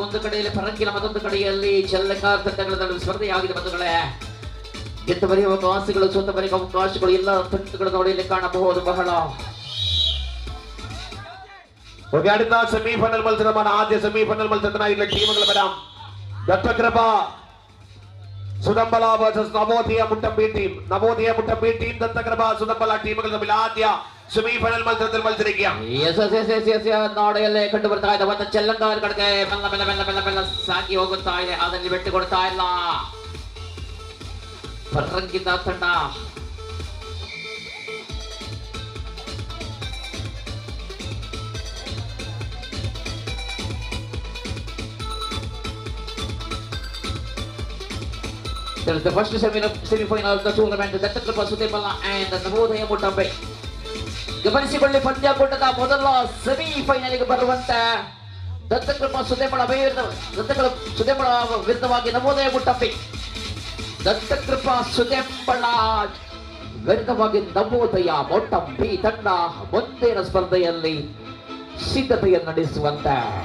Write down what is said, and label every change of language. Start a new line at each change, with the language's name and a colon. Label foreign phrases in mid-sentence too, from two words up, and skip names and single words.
Kannada: ಒಂದು ಕಡೆಯಲ್ಲಿ ಪರಂಕಿಲ, ಮತ್ತೊಂದು ಕಡೆಯಲ್ಲಿ ಚೆಲ್ಲಂಗಾರ್ ತಂಡಗಳ ನಡುವೆ ಸ್ಪರ್ಧೆಯಾಗಿದೆ. ಬಂಧುಗಳೇ, ಗೆದ್ದು ಬರೆಯುವ ಅವಕಾಶಗಳು, ಸೋತ ಬರೆಯುವ ಅವಕಾಶಗಳು ಎಲ್ಲ ತಂಡಗಳ ನೋಡಿಯಲ್ಲಿ ಕಾಣಬಹುದು. ಬಹಳ
Malayalam: അടുത്ത സെമിഫൈനൽ മത്സരമാണ്. ആദ്യ സെമിഫൈനൽ മത്സരത്തിനായിട്ടുള്ള ടീമുകൾ വരാം. ദത്തകൃപ സുദമ്പല വേഴ്സസ് നവോദയ മുട്ടമ്പി ടീം. ദത്തകൃപ സുദമ്പല ടീമുകൾ തമ്മിൽ ആദ്യ സെമിഫൈനൽ മത്സരത്തിൽ മത്സരിക്കുക.
Kannada: ನಾಡೆಯಲ್ಲೇ ಕಂಡು ಬರ್ತಾ ಇದೆ. ಮತ್ತೆ ಚೆಲ್ಲಂಗಾರ ಕಡೆಗೆ ಮೆಲ್ಲ ಸಾಗಿ ಹೋಗುತ್ತಾ ಇದೆ. ಅದನ್ನು ಬಿಟ್ಟು ಕೊಡ್ತಾ ಇಲ್ಲ ಪರಂಗಿತ ತಂಡ.
English: The first semi-final of the tournament,
Kannada: ದತ್ತಕೃಪಾ ಸುದೇಬಲ and ನವೋದಯ ಮುಟ್ಟಂಬೆ. ಗಮನಿಸಿಕೊಳ್ಳಿ, ಪಂದ್ಯಾಕೂಟದ ಮೊದಲ ಸೆಮಿಫೈನಲ್ಗೆ ಬರುವಂತೆ ದತ್ತಕೃಪಾ ಸುದೇಬಲ ವಿರುದ್ಧವಾಗಿ ನವೋದಯ ಮುಟ್ಟಂಬೆ. ದತ್ತಕೃಪಾ ಸುದೇಬಲ ವಿರುದ್ಧವಾಗಿ ನವೋದಯ ಮುಟ್ಟಂಬೆ ತಂಡ ಮುಂದಿನ ಸ್ಪರ್ಧೆಯಲ್ಲಿ ಸಿದ್ಧತೆಯನ್ನು ನಡೆಸುವಂತೆ.